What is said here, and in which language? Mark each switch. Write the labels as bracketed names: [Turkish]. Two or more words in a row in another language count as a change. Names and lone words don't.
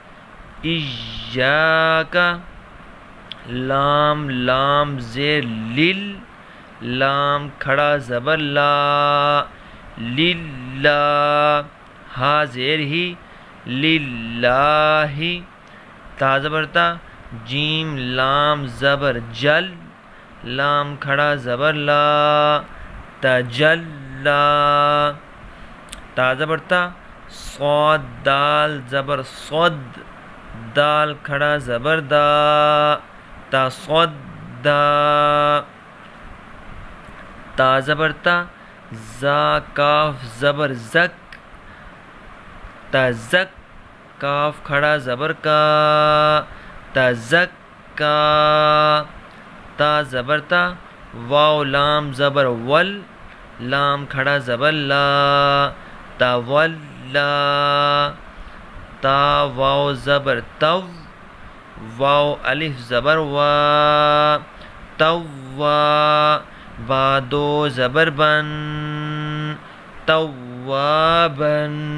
[Urdu] ایجاکا لام لام زیر لل لام کھڑا زبر لا للہ ہا زیر ہی للہ تا زبر تا جیم لام زبر جل لام کھڑا زبر لا تجلا تا زبر تا صاد دال زبر صد دال کھڑا زبر دا تا صد دا تا زبر تا زا کاف زبر زک تا زک کاف کھڑا زبر کا تزکا تا زبر تا واو لام زبر ول لام کھڑا زبر لا تولا تا واو زبر تو واو الف زبر وا توا با دو زبر بن توابن